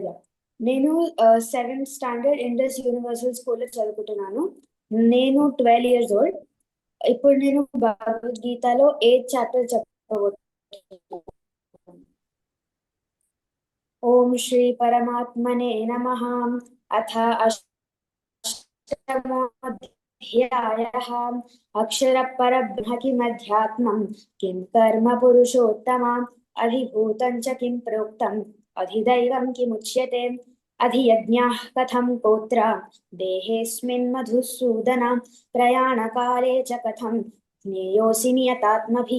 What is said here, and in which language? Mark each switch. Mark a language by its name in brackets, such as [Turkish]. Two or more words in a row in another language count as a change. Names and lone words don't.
[Telugu] నేను 7th స్టాండర్డ్ ఇండస్ యూనివర్సల్ స్కూల్లో చదువుకుంటున్నాను. నేను 12 [English] years old. [Telugu] ఇప్పుడు నేను భగవద్గీతలో 8th చాప్టర్ చెప్పబోతున్నాను. [Sanskrit] ఓం శ్రీ పరమాత్మనే నమః. అథ अष्टमोऽध्यायः अक्षरपरब्रह्म किमध्यात्मम् किं कर्म पुरुषोत्तमम् अधिभूतं च किं प्रोक्तम् अधिदैवं किमुच्यते अधियज्ञाः कथं गोत्र देहेऽस्मिन् मधुसूदन प्रयाणकाले च कथं ज्ञेयोऽसि नियतात्मभिः।